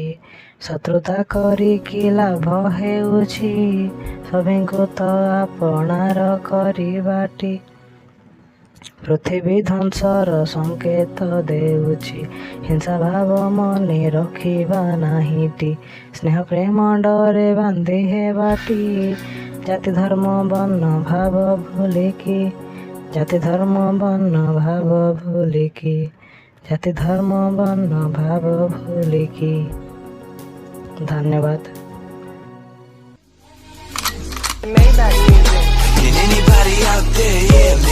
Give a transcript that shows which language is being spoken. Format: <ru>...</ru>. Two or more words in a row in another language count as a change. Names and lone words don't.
<or>ଶତ୍ରୁତା କରିକି ଲାଭ ହେଉଛି, ସଭିଙ୍କୁ ତୋ ଆପଣାର କରିବାଟି। ପୃଥ୍ୱୀ ଧ୍ୱଂସର ସଙ୍କେତ ଦେଉଛି, ହିଂସା ଭାବ ମନେ ରଖିବା ନାହିଁଟି। ସ୍ନେହ ପ୍ରେମ ଡୋରେ ବାନ୍ଧି ହେବାଟି, ଜାତି ଧର୍ମ ବର୍ଣ୍ଣ ଭାବ ଭୁଲିକି। ଜାତି ଧର୍ମ ବର୍ଣ୍ଣ ଭାବ ଭୁଲିକି, ଜାତି ଧର୍ମ ବର୍ଣ୍ଣ ଭାବ ଭୁଲିକି। धन्यवाद।</or> <en>Can anybody out there, yeah?</en>